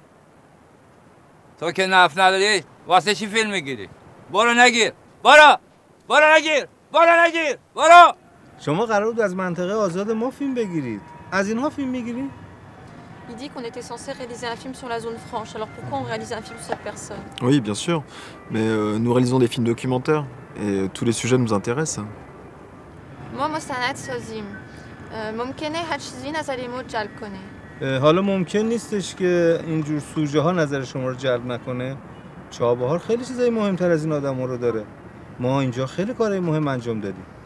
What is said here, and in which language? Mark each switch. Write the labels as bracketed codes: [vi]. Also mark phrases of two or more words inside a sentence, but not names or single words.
[fa] تو که نفت نداری واسه چی فیلم میگیری؟ برو نگیر برو. شما قرار بود از منطقه آزاد ما فیلم بگیرید. از اینها فیلم میگیرید؟ [fr] Il dit qu'on était censé réaliser un film sur la zone franche. Alors pourquoi on réalise un film sur cette personne? Oui, bien sûr. Mais nous réalisons des films documentaires et tous les sujets nous intéressent. [fa] ما مستند سازیم. ممکنه هر چیزی نظر ما جلب کنه. حالا ممکن نیستش که اینجور سوژه ها نظر شما رو جلب نکنه. چابهار خیلی چیزای مهمتر از این آدم‌ها رو داره. ما اینجا خیلی کارهای مهم انجام دادیم.